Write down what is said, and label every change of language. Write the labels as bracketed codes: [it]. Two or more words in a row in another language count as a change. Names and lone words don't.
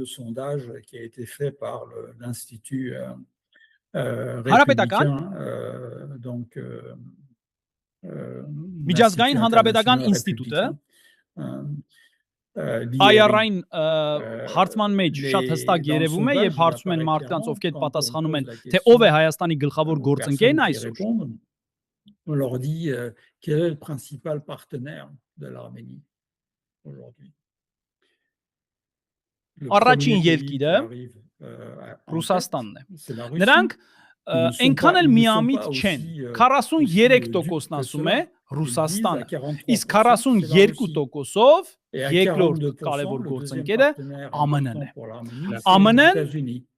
[hy] Հանրապետական միջազգային հանրապետական ինստիտուտը IR-ին հարցման մեջ շատ հստակ երևում է եւ հարցում են մարդկանց, ովքեր պատասխանում են, թե ով է Հայաստանի գլխավոր գործընկերն այսօր։ [fr] On leur dit quel est le principal partenaire de l'Arménie aujourd'hui. [hy] Առաջին երկիրը Ռուսաստանն է։ Նրանք այնքան էլ միամիտ չեն։ 43%-ն ասում է Ռուսաստանը, իսկ 42%-ով երկրորդ կարևոր գործընկերը ԱՄՆ-ն է։